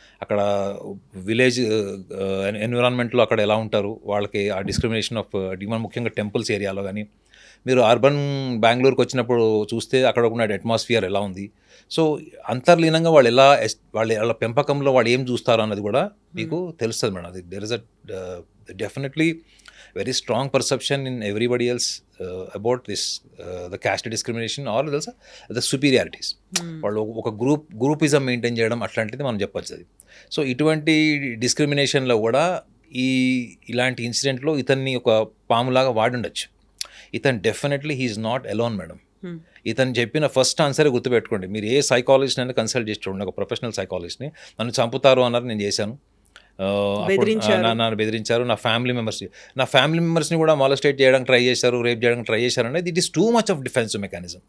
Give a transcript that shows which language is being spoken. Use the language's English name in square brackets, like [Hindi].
[Telugu] అక్కడ విలేజ్ ఎన్విరాన్మెంట్లో అక్కడ ఎలా ఉంటారు, వాళ్ళకి ఆ డిస్క్రిమినేషన్ ఆఫ్ ముఖ్యంగా టెంపుల్స్ ఏరియాలో కానీ, మీరు అర్బన్ బెంగళూరుకి వచ్చినప్పుడు చూస్తే అక్కడ ఉన్న అట్మాస్ఫియర్ ఎలా ఉంది. సో అంతర్లీనంగా వాళ్ళ పెంపకంలో వాళ్ళు ఏం చూస్తారు అన్నది కూడా మీకు తెలుస్తుంది మేడం. [English] అది there is a definitely very strong perception in everybody else about this the caste discrimination or the superiorities. [Telugu] వాళ్ళు ఒక గ్రూపిజం మెయింటైన్ చేయడం అట్లాంటిది మనం చెప్పచ్చు అది. సో ఇటువంటి డిస్క్రిమినేషన్లో కూడా ఇలాంటి ఇన్సిడెంట్లో ఇతన్ని ఒక పాములాగా వాడుండొచ్చు. ఇతను definitely [English] he is not alone [Telugu] madam. ఇతను చెప్పిన ఫస్ట్ ఆన్సరే గుర్తుపెట్టుకోండి. మీరు ఏ సైకాలజిస్ట్ అయినా కన్సల్ట్ చేసి చూడండి, ఒక ప్రొఫెషనల్ సైకాలజిస్ట్ని. నన్ను చంపుతారు అన్నారు, నేను చేశాను, నన్ను బెదిరించారు, నా ఫ్యామిలీ మెంబర్స్ని కూడా మాలస్టేట్ చేయడానికి ట్రై చేశారు, రేప్ చేయడానికి ట్రై చేశారు అనేది [English] It is too much of defensive mechanism.